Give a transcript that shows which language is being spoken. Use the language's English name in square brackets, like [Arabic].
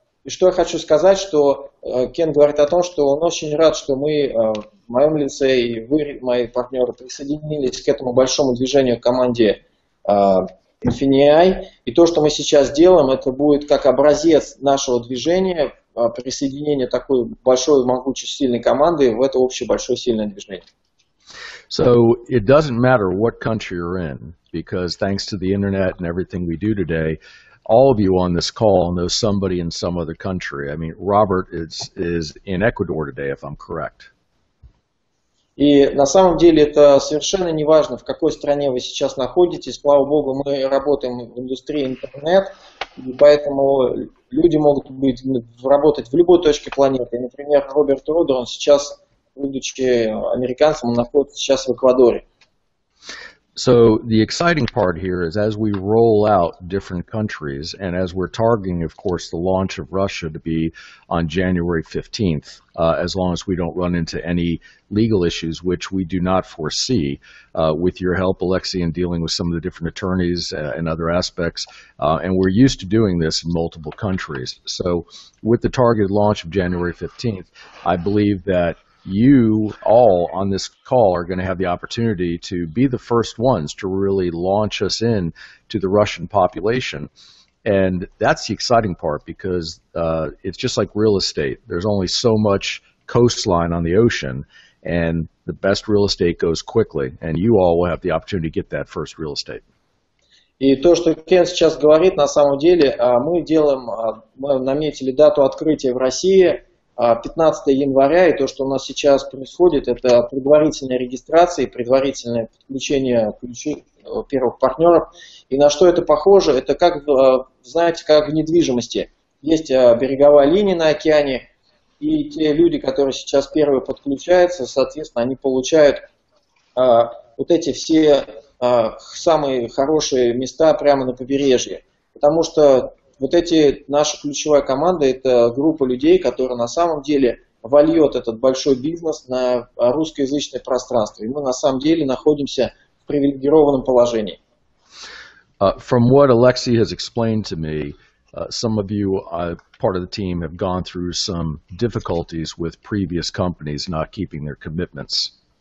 [Russian] Что я хочу сказать, что Кен говорит о том, что он очень рад, что мы в моем лице и вы, мои партнеры, присоединились к этому большому движению команде INFINii. И то, что мы сейчас делаем, это будет как образец нашего движения, присоединения такой большой, могучей, сильной команды в это общее большое сильное движение. [English] So it doesn't matter what country you're in, because thanks to the internet and everything we do today, all of you on this call know somebody in some other country. I mean, Robert is in Ecuador today, if I'm correct. [Russian] И на самом деле это совершенно не важно, в какой стране вы сейчас находитесь. Слава Богу, мы работаем в индустрии интернет, и поэтому люди могут работать в любой точке планеты. И, например, Роберт Рудер, он сейчас, будучи американцем, он находится сейчас в Эквадоре. [English] So the exciting part here is as we roll out different countries and as we're targeting, of course, the launch of Russia to be on January 15th, as long as we don't run into any legal issues, which we do not foresee, with your help, Alexei, in dealing with some of the different attorneys and other aspects. And we're used to doing this in multiple countries. So with the targeted launch of January 15th, I believe that you all on this call are going to have the opportunity to be the first ones to really launch us in to the Russian population. And that's the exciting part because it's just like real estate. There's only so much coastline on the ocean, and the best real estate goes quickly. And you all will have the opportunity to get that first real estate. [Russian] И то, что Кен сейчас говорит, на самом деле мы наметили дату открытия в России 15 января, и то, что у нас сейчас происходит, это предварительная регистрация, предварительное подключение первых партнеров. И на что это похоже? Это как, знаете, как в недвижимости. Есть береговая линия на океане, и те люди, которые сейчас первые подключаются, соответственно, они получают вот эти все самые хорошие места прямо на побережье. Потому что вот эти, наша ключевая команда, это группа людей, которая на самом деле вольет этот большой бизнес на русскоязычное пространство. И мы на самом деле находимся в привилегированном положении. [English] From what Alexei has explained to me, some of you, part of the team, have gone through some difficulties with previous companies not keeping their commitments.